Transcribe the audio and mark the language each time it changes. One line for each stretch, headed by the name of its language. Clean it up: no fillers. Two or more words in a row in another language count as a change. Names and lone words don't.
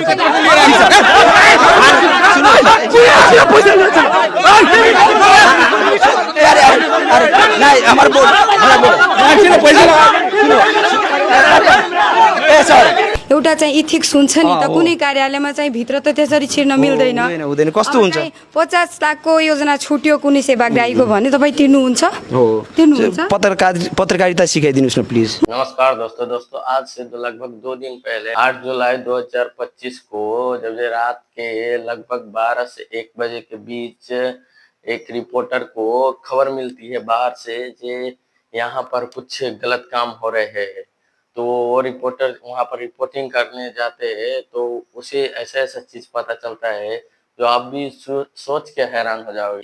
Nepali: एउटा चाहिँ इथिक्स हुन्छ नि त कुनै कार्यालयमा चाहिँ भित्र त त्यसरी छिर्न मिल्दैन। हुँदैन कस्तो हुन्छ 50 लाखको योजना छुट्यो कुनै सेवाग्राहीको भने तपाईँ तिर्नुहुन्छ? तिर्नुहुन्छ? पत्रकारिता सिकाइदिनुहोस् न प्लिज।
Hindi: नमस्कार दोस्तों आज से लगभग 2 दिन पहले 8 जुलाई 2025 को जब रात के लगभग 12 से 1 बजे के बीच एक रिपोर्टर को खबर मिलती है बाहर से कि यहाँ पर कुछ गलत काम हो रहे हैं। तो वो रिपोर्टर वहाँ पर रिपोर्टिंग करने जाते हैं तो उसे ऐसा चीज पता चलता है जो आप भी सोच के हैरान हो जाओगे।